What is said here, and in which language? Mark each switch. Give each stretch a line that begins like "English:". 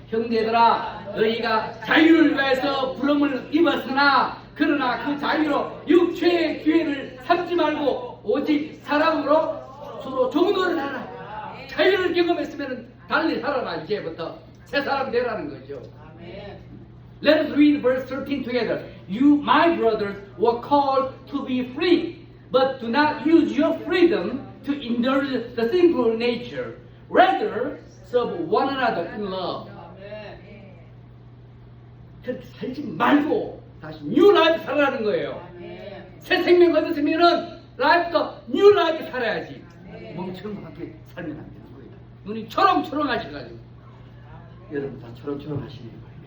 Korean: 형제들아 너희가 자유를 위해서 부름을 입었으나 그러나 그 자유로 육체의 기회를 삼지 말고 오직 사랑으로 서로 종노를 하라. 자유를 경험했으면 달리 살아라. 이제부터 새 사람 되라는 거죠.
English: Let us read verse 13 together. You, my brothers, were called to be free, but do not use your freedom to indulge the sinful nature. Rather, serve one another in love.
Korean: 그렇게 살지 말고 다시 뉴 라이프 살아라는 거예요. 새 생명 얻었으면은 라이프도 뉴 라이프 살아야지. 멍청하게 살면 안 되는 거예요. 눈이 초롱초롱 하셔가지고 여러분 다 초롱초롱 하시네요.